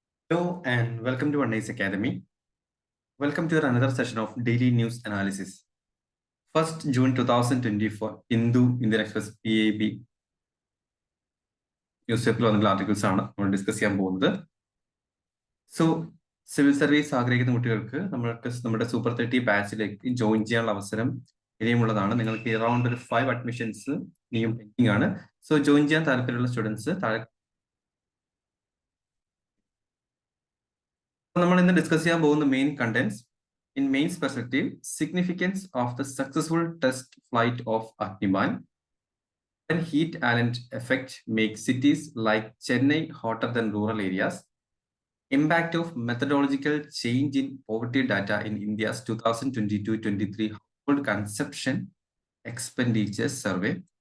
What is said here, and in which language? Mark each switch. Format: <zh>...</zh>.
<en>Hello and welcome to Nice Academy. Welcome to another session of daily news analysis.</en> <ml>1st June 2024, Indian Express PAB news പേപ്പറിൽ വന്നിട്ടുള്ള articles ആണ് നമ്മൾ discuss ചെയ്യാൻ പോകുന്നത്. So civil service ആഗ്രഹിക്കുന്ന കുട്ടികൾക്ക് നമ്മുടെ സൂപ്പർ 30 ബാച്ചിലേക്ക് ജോയിൻ ചെയ്യാനുള്ള അവസരം ഇനിയുമുള്ളതാണ്. നിങ്ങൾക്ക് അറൗണ്ട് ഒരു 5 അഡ്മിഷൻസ് ഇനിയും പെൻഡിംഗ് ആണ്. സോ ജോയിൻ ചെയ്യാൻ താല്പര്യമുള്ള സ്റ്റുഡൻസ് നമ്മൾ ഇന്ന് ഡിസ്കസ് ചെയ്യാൻ പോകുന്ന main contents.</ml> <en>In mains perspective, significance of the successful test flight of Agniban. When heat island effect makes cities like Chennai hotter than rural areas. Impact of methodological change in poverty data in India's 2022-23 household consumption expenditure survey.</en>